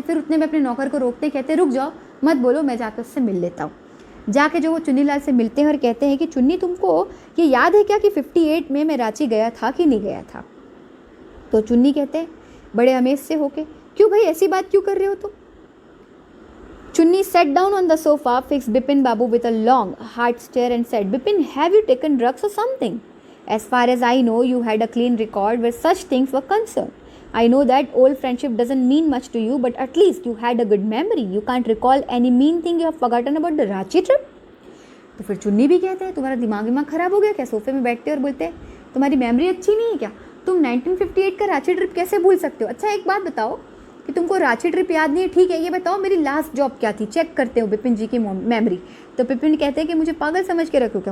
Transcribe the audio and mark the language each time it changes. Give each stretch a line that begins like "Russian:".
Hindi: फिर उतने में अपने नौकर को रोकते, कहते रुक जाओ मत बोलो, मैं जाकर उससे मिल लेता हूँ। जाके जो वो चुन्नी लाल से मिलते हैं और कहते हैं कि चुन्नी तुमको ये याद है क्या कि 58 में मैं रांची गया था कि नहीं गया था? तो चुन्नी कहते हैं बड़े अमेज से होके, क्यों भाई ऐसी बात क्यों कर रहे हो तुम?
English: Chunni sat down on the sofa, fixed Bipin Babu with a long, hard stare and said, Bipin, have you taken drugs or something? As far as I know, you had a clean record where such things were concerned. I know that old friendship doesn't mean much to you, but at least you had a good memory. You can't recall any mean thing you have forgotten about the Ranchi trip?
Hindi: तो फिर चुन्नी भी कहते हैं तुम्हारा दिमाग ख़राब हो गया क्या? सोफे में बैठते और बोलते हैं तुम्हारी मेमोरी अच्छी नहीं है क्या? तुम 1958 का रांची ट्रिप कैसे भूल सकते हो? अच्छा एक बात बताओ कि तुमको रांची ट्रिप याद नहीं है, ठीक है, ये बताओ मेरी लास्ट जॉब क्या थी? चेक करते हो बिपिन जी की मेमोरी। तो बिपिन कहते हैं कि मुझे पागल समझ के रखो क्या?